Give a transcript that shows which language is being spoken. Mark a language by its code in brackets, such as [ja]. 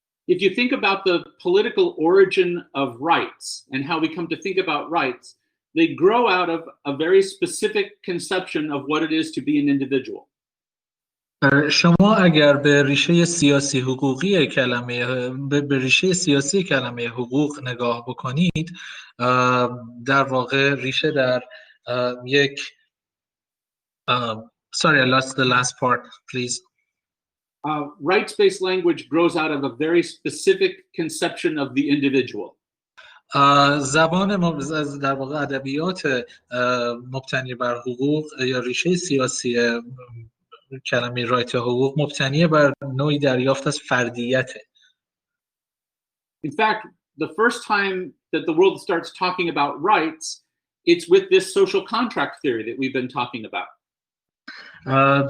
[en] If you think about the political origin of rights and how we come to think about rights, they grow out of a very specific conception of what it is to be an individual. [fa] شما اگر به ریشه سیاسی حقوقی کلمه به ریشه سیاسی کلمه حقوق نگاه بکنید، در واقع ریشه در یک [en] sorry, I lost the last part, please. Rights-based language grows out of a very specific conception of the individual. [fa] زبان در واقع ادبیات مبتنی بر حقوق یا ریشه سیاسی کلمه رایت حقوق مبتنی بر نوعی دریافت از فردیته. [en] In fact, the first time that the world starts talking about rights, it's with this social contract theory that we've been talking about.